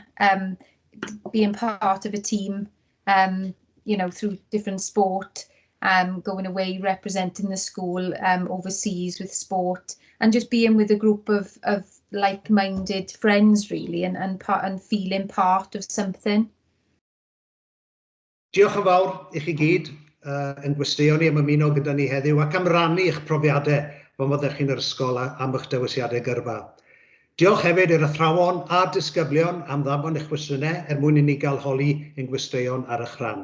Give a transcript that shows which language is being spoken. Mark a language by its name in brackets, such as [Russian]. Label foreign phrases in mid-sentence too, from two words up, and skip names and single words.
[English] Being part of a team, you know, through different sport, going away, representing the school overseas with sport, and just being with a group of like-minded friends, really, and feeling part of something. [Welsh] Diolch yn fawr i chi gyd yn gwesteion ni am ymuno gyda ni heddiw ac am rannu eich profiadau pan fyddech chi'n yr ysgol am eich dewisiadau gyrfa. Diolch hefyd i'r athrawon a disgyblion am ddafod eich cwestiynau mwyn i ni gael holi ein gwesteion ar eich rhan.